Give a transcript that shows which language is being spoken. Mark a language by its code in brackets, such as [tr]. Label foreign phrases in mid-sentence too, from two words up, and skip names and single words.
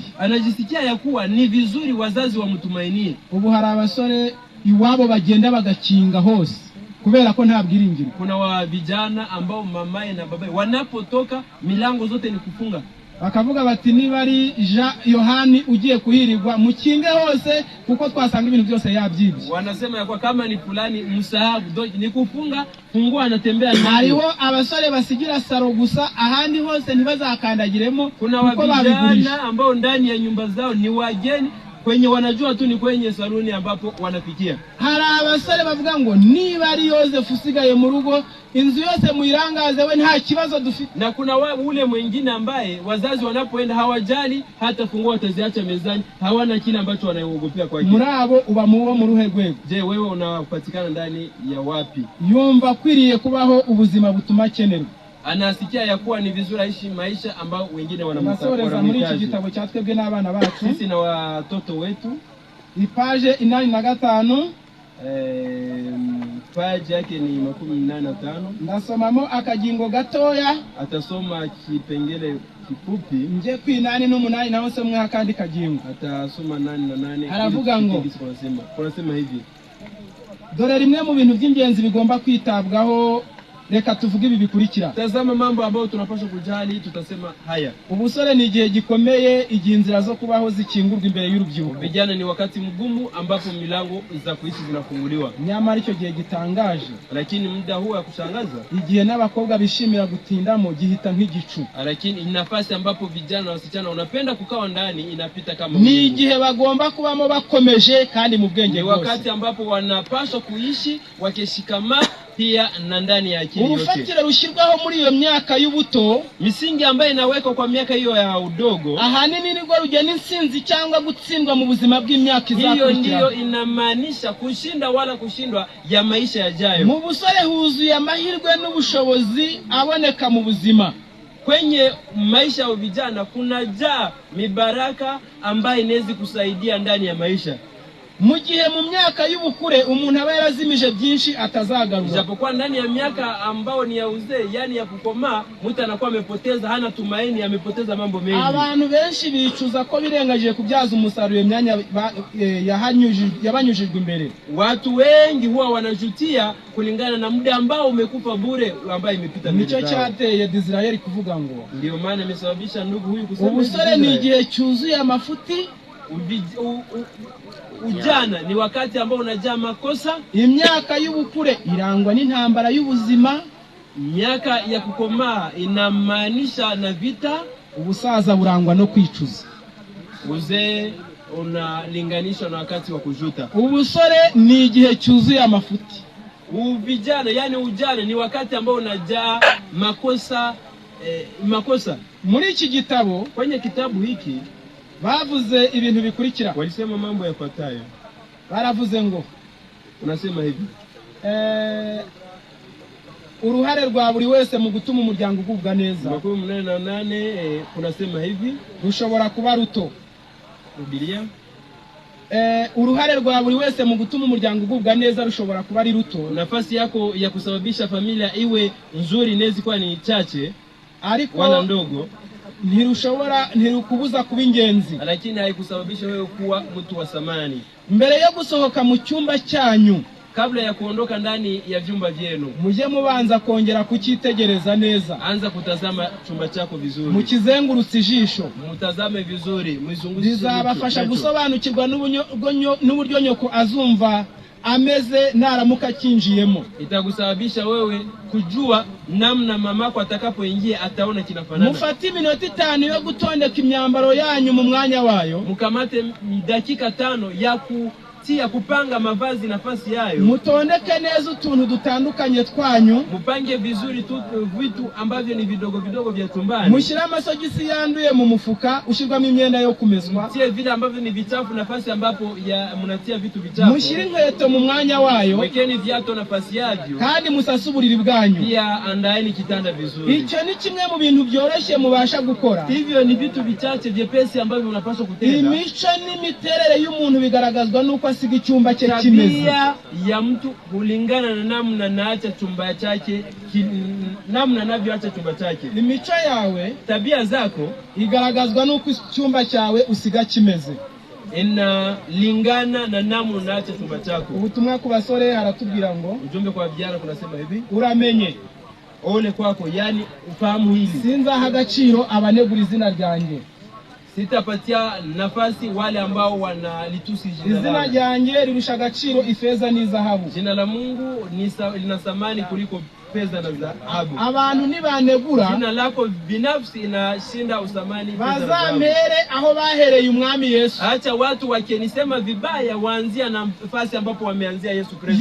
[sw] Anajisikia ya kuwa ni vizuri wazazi wamtumainie. [rw] Ubu hari abasore iwabo bagenda bagakinga hose kubera ko nta bwiringiro. [sw] Kuna vijana ambao mamaye na babaye wanapotoka milango zote ni kufunga. [rw] Bakavuga bati niba ari Yohani ugiye kuhirirwa mukinge hose kuko twasanga ibintu byose yabyibye. [sw] Wanasema ya kwa kama ni fulani msahabu ni kufunga, fungua anatembea nayo. [rw] Hariho abasore basigira saro gusa ahandi hose ntibazakandagiremo. [sw] Kuna vijana ambao ndani ya nyumba zao ni wageni kwenye wanajua tu ni kwenye saluni ambapo wanafikia. [rw] Hari abasore bavuga ngo niba ari Yosefu usigaye mu rugo inzu yose muirangaze we nta kibazo dufite. [sw] Na kuna ule mwingine ambaye wazazi wanapoenda hawajali hata fungua wataziacha mezani, hawana kile ambacho wanaogopea kwake. [rw] Murabo uba muwo mu ruhe rwego. [sw] Je, wewe unapatikana ndani ya wapi? [rw] Yumva kwiriye kubaho ubuzima butuma kenerwa. [sw] Anasikia ya kuwa ni vizuri aishi maisha ambao wengine wanamtaka. [rw] Muri iki gitabo cyatwebwe n'abana bacu, [sw] sisi na watoto wetu, [rw] ipaje 85, [sw] page yake ni 85. [rw] Ndasomamo akagingo gatoya, [sw] atasoma kipengele kifupi. [rw] Nje ku 8 n'8 naho se mwe akandi kagingo. [sw] Atasoma 8 na 8. [rw] Aravuga ngo [sw] kunasema hivi: [rw] dore rimwe mu bintu by'ingenzi bigomba kwitabwaho. Reka tuvuge ibi bikurikira. [sw] Tazama mambo ambayo tunapaswa kujali, tutasema haya. [rw] Ubusore ni igihe gikomeye, igihe inzira zo kubaho zikingurwa imbere y'urubyiruko. [sw] Vijana ni wakati mgumu ambapo milango za kuishi zinafunguliwa. [rw] Nyamara icyo gihe gitangaje, [sw] lakini muda huu ya kushangaza, [rw] igihe n'abakobwa bishimira gutindamo gihita nk'igicu. [sw] Lakini nafasi ambapo vijana na wasichana wanapenda kukaa ndani inapita kama [rw] ni igihe bagomba kubamo bakomeje kandi mu bwenge bwose. [sw] Ni wakati ambapo wanapaswa kuishi wakishikama pia na ndani ya akili yote. [rw] Urufatiro rushyirwaho muri iyo myaka y'ubuto, [sw] misingi ambayo inawekwa kwa miaka hiyo ya udogo, [rw] ahanini nirwo rugena insinzi cyangwa gutsindwa mu buzima bw'imyaka izakurikira. [sw] Hiyo ndiyo inamaanisha kushinda wala kushindwa ya maisha yajayo. [rw] Mu busore huzuye amahirwe n'ubushobozi aboneka mu buzima. [sw] Kwenye maisha ya vijana kunajaa mibaraka ambayo inaweza kusaidia ndani ya maisha. [rw] Mu gihe mu myaka y'ubukure umuntu aba yarazimije byinshi atazagaruka. [sw] Japokuwa ndani ya miaka ambao ni ya uzee, yani ya kukomaa, mtu anakuwa amepoteza, hana tumaini, amepoteza mambo mengi. [rw] Abantu benshi bicuza ko birengagije kubyaza umusaruro imyanya yabanyujijwe imbere. [sw] Watu wengi huwa wanajutia kulingana na muda ambao umekufa bure ambao imepita mbele. [rw] Nico cyateye Israeli kuvuga ngo, [sw] ndio maana imesababisha ndugu huyu kusema [rw] ubusore ni igihe cyuzuye amafuti. [sw] Ujana ni wakati ambao unajaa makosa. [rw] Imyaka y'ubukure irangwa n'intambara y'ubuzima. [sw] Miaka ya kukomaa inamaanisha na vita. [rw] Ubusaza burangwa no kwicuza. [sw] Uzee unalinganishwa na wakati wa kujuta. [rw] Ubusore ni igihe cyuzuye amafuti. [sw] Uvijana yani ujana ni wakati ambao unajaa makosa. [rw] Muri iki gitabo, [sw] kwenye kitabu hiki [rw] bavuze ibintu bikurikira. [sw] Walisema mambo yafuatayo. [rw] Baravuze ngo, [sw] unasema hivi: [rw] uruhare rwa buri wese mu gutuma umuryango ugubwa neza. [sw] 18 kunasema hivi: [rw] rushobora kuba ruto. [sw] Biblia. [rw] uruhare rwa buri wese mu gutuma umuryango ugubwa neza rushobora kuba ari ruto. [sw] Nafasi yako ya kusababisha familia iwe nzuri inaweza kuwa ni chache [rw] ariko [sw] wala ndogo, [rw] ntirukubuza kuba ingenzi, [sw] lakini haikusababisha wewe kuwa mtu wa samani. [rw] Mbere yo gusohoka mu cyumba cyanyu, [sw] kabla ya kuondoka ndani ya vyumba vyenu, [rw] muje mubanza kongera kucyitegereza neza. [sw] Anza kutazama chumba chako vizuri, [rw] mukizengurutse ijisho, [sw] mutazame vizuri, muizungushe. [rw] Bizabafasha gusobanukirwa n'uburyo nyoko azumva ameze naramuka kinjiyemo. [sw] Itakusababisha wewe kujua namna mamako atakapoingia ataona kinafanana. [rw] Mufati minota 5 yo gutondeka imyambaro yanyu mu mwanya wayo. [sw] Mukamate dakika 5 ya kupanga mavazi nafasi yayo. [rw] Mutondeke neza utuntu dutandukanye twanyu. [sw] Mupange vizuri vitu ambavyo ni vidogo vidogo vya tumbani. [rw] Mushira amasogisi yanduye mu mufuka ushirwamo imyenda yo kumeswa. [sw] Mtie vile ambavyo ni vichafu nafasi ambapo mnatia vitu vichafu. [rw] Mushire inkweto mu mwanya wayo. [sw] Wekeni viatu nafasi yavyo. [rw] Kandi musasuburire bwanyu. [sw] Pia andaeni kitanda vizuri. [rw] Icyo ni kimwe mu bintu byoroshye mubasha gukora. [sw] Hivyo ni vitu vichache vyepesi ambavyo unapaswa kutenda. [rw] Imico n'imiterere y'umuntu bigaragazwa nuko asiga icyumba cye kimeze. [sw] Tabia ya mtu kulingana na namna naacha chumba chake, namna anavyoacha chumba chake. [rw] Imico yawe, [sw] tabia zako [rw] igaragazwa nuko icyumba cyawe usiga kimeze. [sw] Inalingana na namna unaacha chumba chako. [rw] Ubutumwa ku basore haratubwira ngo, [sw] ujumbe kwa vijana kunasema hivi: [rw] uramenye [sw] ole kwako, yani ufahamu hili. [rw] Sinzaha agaciro abanegura izina ryanjye. [sw] Sitapatia nafasi wale ambao wanalitusi [rw] izina ryanjye rirusha agaciro ifeza n'izahabu. [sw] Jina la Mungu lina thamani kuliko fedha na dhahabu. [rw] Abantu nibanegura, [sw] jina lako binafsi inashinda uthamani fedha na dhahabu. [rw] Bazamere aho bahereye umwami Yesu. [sw] Acha watu wakenisema vibaya waanzia na nafasi ambapo wameanzia Yesu Kristo.